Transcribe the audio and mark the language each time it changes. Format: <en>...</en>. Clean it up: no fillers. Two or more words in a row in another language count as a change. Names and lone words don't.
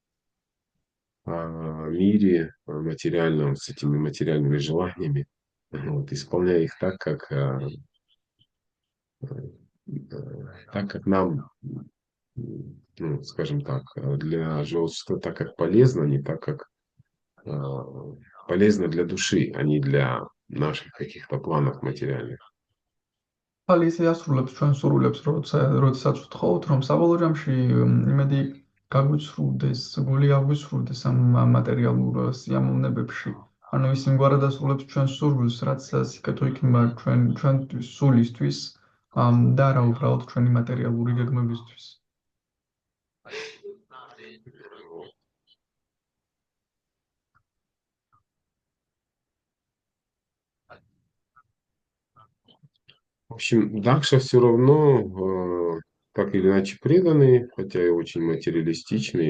<ru>мире материальном, с этими материальными желаниями, вот, исполняя их так как нам, ну, скажем так, для живого существа, так как полезно, не так как полезно для души, а не для наших каких-то планов материальных.</ru> <ka>ხალი ისე ასრულებს ჩვენ სურვილებს, როდესაც ვთხოვთ, რომ საბოლოო ჯამში იმედი გაგვიცრუდეს, გული აგვიცრუდეს ამ მატერიალურ სიამოვნებებში. ანუ ის იმგვარად ასრულებს ჩვენ სურვილს, რაც სიკეთო იქნება ჩვენთვის სულისთვის და არა უბრალოდ ჩვენი მატერიალური გეგმებისთვის.</ka> <ru>Вот. В общем, Дакша все равно так или иначе преданный, хотя и очень материалистичный.</ru>